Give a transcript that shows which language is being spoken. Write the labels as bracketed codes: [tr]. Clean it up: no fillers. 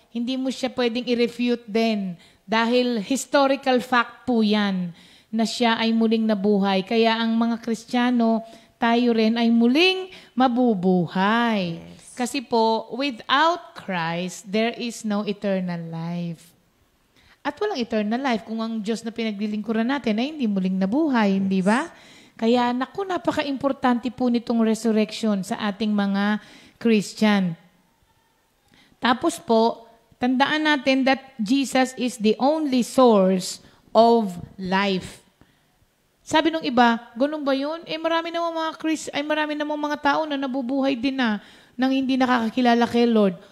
[tl] Hindi mo siya pwedeng i-refute din. Dahil historical fact po yan na siya ay muling nabuhay. Kaya ang mga Kristiyano, tayo rin ay muling mabubuhay. [en] Yes. [tl] Kasi po, [en] without Christ, there is no eternal life. [tl] At walang eternal life kung ang Diyos na pinaglilingkuran natin ay hindi muling nabuhay, hindi ba? Kaya, napaka-importante po nitong resurrection sa ating mga Christian. Tapos po, tandaan natin [en] that Jesus is the only source of life. [tl] Sabi nung iba, ganun ba yun? Marami namang marami namang mga tao na nabubuhay din nang hindi nakakakilala kay Lord.